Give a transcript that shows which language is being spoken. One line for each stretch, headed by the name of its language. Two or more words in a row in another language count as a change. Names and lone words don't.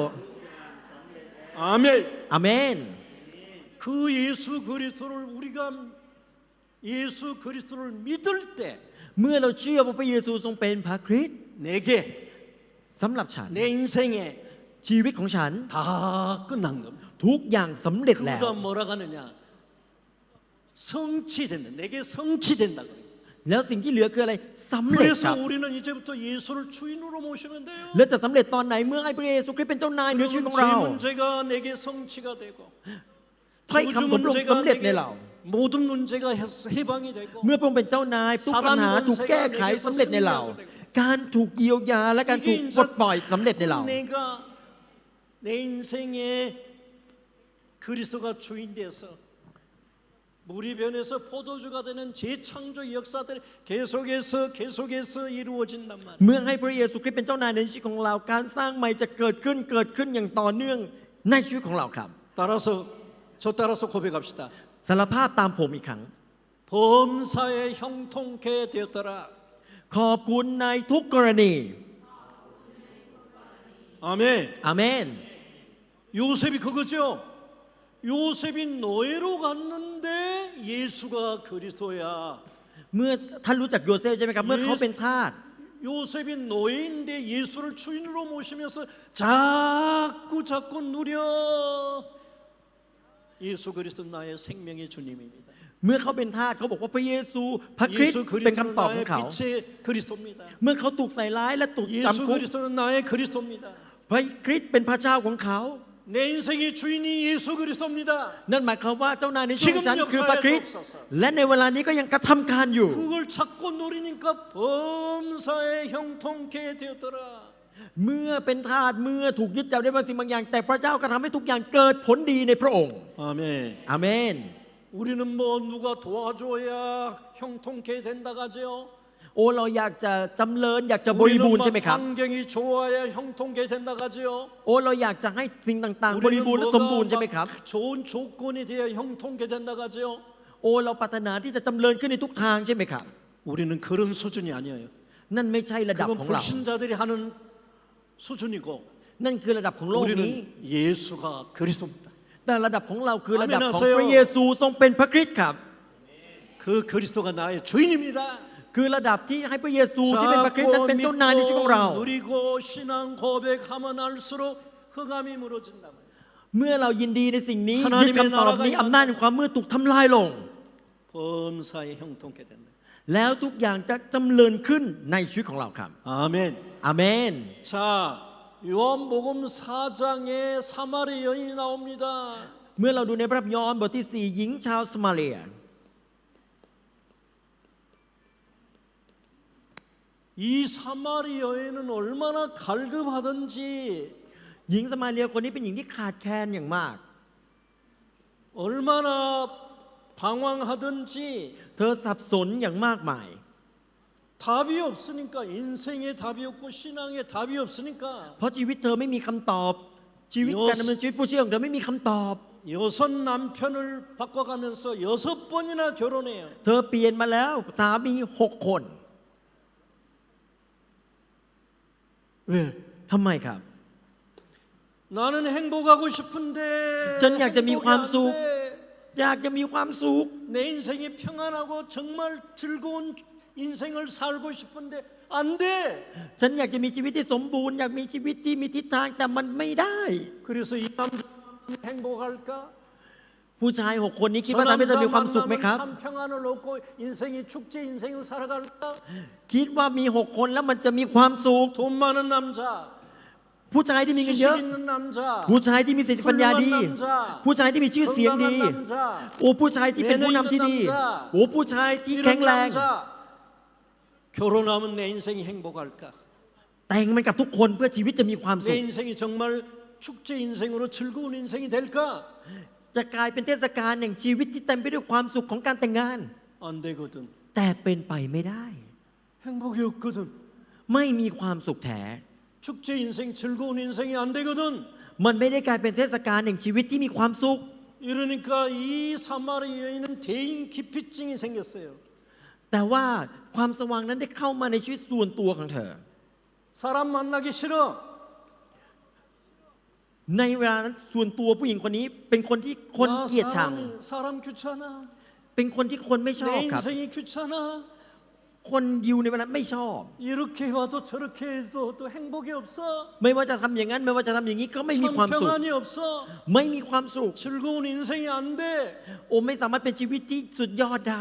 Korean: 아멘.
Thai: อาเมน
Korean: 그 예수 그리스도를 우리가 예수 그리스도를 믿을 때
Thai: เมื่อเราเชื่อว่าพระเยซูทรงเป็นพระคริสต์
Korean: 내게
Thai: สำหรับฉัน
Korean: 내 인생에
Thai: ชีวิตของฉัน
Korean: 다 끝난 겁니다.
Thai: ทุกอย่างสำเร็จแล้ว
Korean: 그보다 뭐라 하느냐? 성취된다. 내게 성취된다. 그래요.
Thai: แล้วสิ่งที่เหลือคืออะไรสำเร็จครั
Korean: 그래서
Thai: บ
Korean: 우리는 이제부터 예수를 주인으로 모시면 돼요.
Thai: แล้วจะสำเร็จตอนไหนเมื่อให้พระเยซูคริสต์เป็นเจ้านายเหนือชีวิตของ
Korean: 그러면
Thai: เรา
Korean: 제 문제가 내게 성취가 되고
Thai: ถ้อยคำของพระองค์สำเร็จในเรา
Korean: 모든 문제가 해방이 되고
Thai: เมื่อพระองค์เป็นเจ้านายทุกปัญหาถูกแก้ไขสำเร็จในเรา การถูกเยียวยาและการถูก
Korean: 이게
Thai: ปลดปล่อยสำเร็จในเรา
Korean: 내가 내 인생에 그리스도가 주인 되어서 무리변에서 포도주가 되는 재창조 역사들이 계속해서 이루어진단 말이에요.
Thai: เมื่อให้พระเยซูคริสต์เป็นเจ้านายในชีวิตของเราการสร้างใหม่จะเกิดขึ้นอย่างต่อเนื่องในชีวิตของเราครับ
Korean: 따라서 고백합시다.
Thai: สารภาพตามผมอีกครั้ง
Korean: 범사에 형통케 되었더라.
Thai: ขอบคุณในทุกกรณี
Korean: 아멘.
Thai: อาเมน
Korean: 요셉이 그거죠. 요셉이 노예로 갔는데 예수가 그리스도야.
Thai: เมื่อท่านรู้จักโยเซฟใช่ไหมครับ เมื่อเขาเป็นทาส
Korean: 요셉이 노예인데 예수를 주인으로 모시면서 자꾸 누려. 예수 그리스도 나의 생명의 주님입니다.
Thai: เมื่อเขาเป็นทาสเขาบอกว่าพระเยซูพระคริสต์
Korean: 예수
Thai: เป็น
Korean: 그리스도는
Thai: คำตอบขอ
Korean: 나의
Thai: งเขา
Korean: 빛의 그리스도입니다.
Thai: เมื่อเขาถูกใส่ร้ายและถูก
Korean: 예수
Thai: จำคุก
Korean: 그리스도는 나의 그리스도입니다.
Thai: พระคริสต์เป็นพระเจ้าของเขา
Korean: 내 인생의 주인이 예수 그리스도입니다.
Thai: นั่นหมายความว่าเจ้านายในชีวิตของฉันคือพระคริสต์
Korean: 지금 역사에
Thai: และในเวลานี้ก็ยังกระทำการอยู่
Korean: 그걸 찾고 노리니까 범사에 형통케 되었더라.
Thai: เมื่อเป็นทาสเมื่อถูกยึดจับได้บางสิ่งบางอย่าง แต่พระเจ้าก็ทำให้ทุกอย่างเกิดผลดีในพระองค์
Korean: 아멘.
Thai: อาเมน
Korean: 우리는 뭐 누가 도와줘야 형통케 된다 가죠.
Thai: โอ้เราอยากจะจำเริญอยากจะบริบูรณ์ใช่ไหมครับ
Korean: 환경이 좋아야 형통케 된다 가죠.
Thai: โอ้เราอยากจะให้สิ่งต่างๆ บริบูรณ์และสมบูรณ์ใช่ไหมครับ
Korean: 좋은 조건이 돼야 형통케 된다 가죠.
Thai: โอ้เราปรารถนาที่จะจำเริญขึ้นในทุกทางใช่ไหมครับ
Korean: 우리는 그런 수준이 아니에요.
Thai: นั่นไม่ใช่ระดับ
Korean: 그건
Thai: ของเรา
Korean: 불신자들이 하는 수준이고
Thai: นั่นคือระดับของโลกนี้
Korean: 우리는 예수가 그리스도입니다.
Thai: แต่ระดับของเราคือระดับของ อาเมน พระเยซูทรงเป็นพระคริสต์ครับ
Korean: 그 그리스도가 나의 주인입니다.
Thai: คือระดับที่ให้พระเยซูที่เป็นพระคริสต์นั้น
Korean: 자꾸
Thai: เป็นเจ้านายในชีวิตของเรา
Korean: 믿고 누리고 신앙 고백하면 할수록 흑암이 무너진다.
Thai: เมื่อเรายินดีในสิ่งนี้
Korean: 하나님의
Thai: ยึดคำตอบนี้
Korean: 나라가
Thai: อำนาจแห่งความมืดถูกทำลายลง
Korean: 범사에 형통케 된다.
Thai: แล้วทุกอย่างจะจำเริญขึ้นในชีวิตของเราครับ
Korean: 아멘.
Thai: อาเมน
Korean: 자, 요한복음 4장에 사마리 여인이 나옵니다.
Thai: เมื่อเราดูในพระธรรมยอห์นบทที่ 4 หญิงชาวสมาเรีย
Korean: 이 사마리 여인은 얼마나 갈급하던지
Thai: หญิงสมาเรียคนนี้เป็นหญิงที่ขาดแคลนอย่างมาก
Korean: 얼마나 방황하던지
Thai: เธอสับสนอย่างมากมาย
Korean: 답이 없으니까 인생에 답이 없고 신앙에 답이 없으니까
Thai: เพราะชีวิตเธอไม่มีคำตอบ ชีวิตการดำเนินชีวิตผู้เชื่อของเธอไม่มีคำตอบ
Korean: 여섯 남편을 바꿔가면서 6번이나 결혼해요.
Thai: เธอเปลี่ยนมาแล้วสามี6 คน
Korean: 왜?
Thai: ทำไมครับ
Korean: 나는 행복하고 싶은데
Thai: 전 อยากจะมี
Korean: 행복이
Thai: ความ
Korean: 안
Thai: สุข
Korean: 돼.
Thai: อยากจะมีความสุข
Korean: 내 인생이 평안하고 정말 즐거운 인생을 살고 싶은데 안 돼.
Thai: ฉันอยากจะมีชีวิตที่สมบูรณ์อยากมีชีวิตที่มีทิศทางแต่มันไม่ได้
Korean: 그래서 이 남자 행복할까?
Thai: ผู้ชาย6 คนนี้คิดว่าทำให้เธอมีความสุขไหมครับ
Korean: 참 평안을 얻고 인생이 축제 인생을 살아갈까?
Thai: คิดว่ามี6 คนแล้วมันจะมีความสุข
Korean: 돈 많은 남자,
Thai: ผู้ชายที่มีเงินเย
Korean: 지식 อะ 있는 남자,
Thai: ผู้ชายที่มีสติปัญญาดี
Korean: 훌륭한 남자,
Thai: ผู้ชายที่มีชื่อเสียงดี
Korean: 건강한 남자,
Thai: โอ้ผู้ชายที่เป็นผู้นำที่ดี โอ้ผู้ชายที่แข็ง
Korean: 이런
Thai: แรง
Korean: 남자 결혼하면 내 인생이 행복할까?
Thai: แต่งมันกับทุกคนเพื่อชีวิตจะมีความสุ
Korean: 내
Thai: ข
Korean: 인생이 정말 축제 인생으로 즐거운 인생이 될까?
Thai: จะกลายเป็นเทศกาลแห่งชีวิตที่เต็มไปด้วยความสุขของการแต่งงาน
Korean: 안 되거든.
Thai: แต่เป็นไปไม่ได้
Korean: 행복이 없거든.
Thai: ไม่มีความสุขแท้
Korean: 축제 인생, 즐거운 인생이 안 되거든.
Thai: มันไม่ได้กลายเป็นเทศกาลแห่งชีวิตที่มีความสุข
Korean: 이러니까 이 사마리 여인은 대인 기피증이 생겼어요.
Thai: แต่ว่าความสว่างนั้นได้เข้ามาในชีวิตส่วนตัวของเธอ
Korean: 사람 만나기 싫어.
Thai: ในเวลานั้นส่วนตัวผู้หญิงคนนี้เป็นคนที่คน
Korean: 나
Thai: เกลียดชัง
Korean: 사람 귀찮아.
Thai: เป็นคนที่คนไม่ชอบ
Korean: 내
Thai: ครับ
Korean: 인생이 귀찮아.
Thai: คนยิวในวันนั้นไม่ชอบ
Korean: 이렇게 해봐도 저렇게 해도 또 행복이 없어.
Thai: ไม่ว่าจะทำอย่างนั้นไม่ว่าจะทำอย่างนี้ก็ไม่มีความสุข
Korean: 평안이 없어.
Thai: ไม่มีความสุข
Korean: 즐거운 인생이 안 돼.
Thai: โอ้ไม่สามารถเป็นชีวิตที่สุดยอดได้